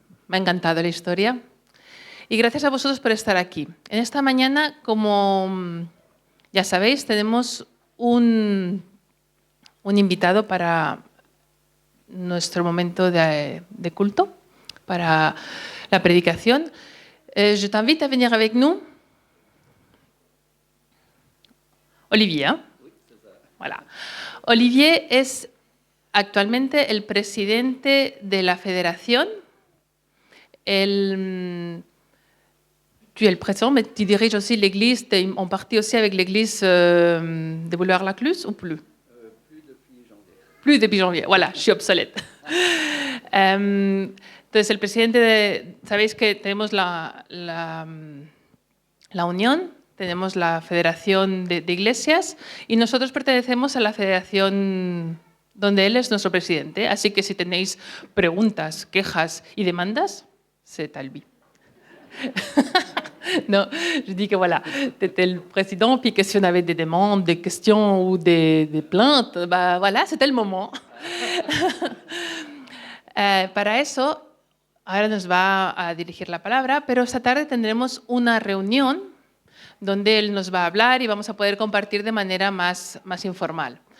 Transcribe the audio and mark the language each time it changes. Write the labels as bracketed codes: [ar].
[es] Me ha encantado la historia. Y gracias a vosotros por estar aquí. En esta mañana, como ya sabéis, tenemos un invitado para nuestro momento de culto, para la predicación. [fr] Je t'invite à venir avec nous. Olivier. ¿Eh? Voilà. [es] Olivier es actualmente el presidente de la federación. [fr] Tu es le président, mais tu diriges aussi l'église, tu es en partie aussi avec l'église de Boulevard-Lacluse ou plus? Plus depuis janvier. Voilà, je suis obsolète. [es] Entonces, el presidente sabéis que tenemos la unión, tenemos la Federación de Iglesias y nosotros pertenecemos a la Federación donde él es nuestro presidente. Así que si tenéis preguntas, quejas y demandas, [fr] c'est à lui. Non, je dis que voilà, tu étais le président, puis que si on avait des demandes, des questions ou des plaintes, bah voilà, c'était le moment. [es] Para eso, ahora nos va a dirigir la palabra, pero esta tarde tendremos una reunión donde él nos va a hablar y vamos a poder compartir de manera más informal.